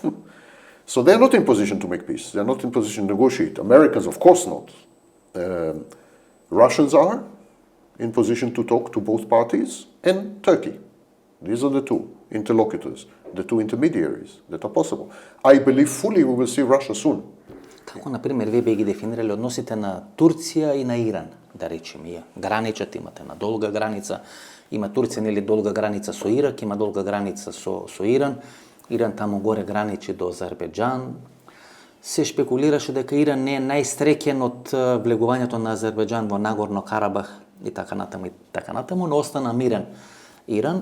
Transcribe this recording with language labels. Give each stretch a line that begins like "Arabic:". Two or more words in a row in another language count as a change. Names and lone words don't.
English: So they are not in position to make peace. They are not in position to negotiate. Americans, of course not. Russians are in position to talk to both parties, and Turkey. These are the two interlocutors, the two intermediaries that are possible. I believe fully we will see Russia soon.
Macedonian: Како, например, вие би ги дефинирали односите на Турција и на Иран, да речеме, граничат, имате на долга граница, има Турција нели долга граница со Ирак, има долга граница со Иран. Иран таму горе граничи до Азербејџан. Се шпекулираше дека Иран не е најстрекен од влегувањето на Азербејџан во Нагорно Карабах и така натаму, но остана мирен Иран.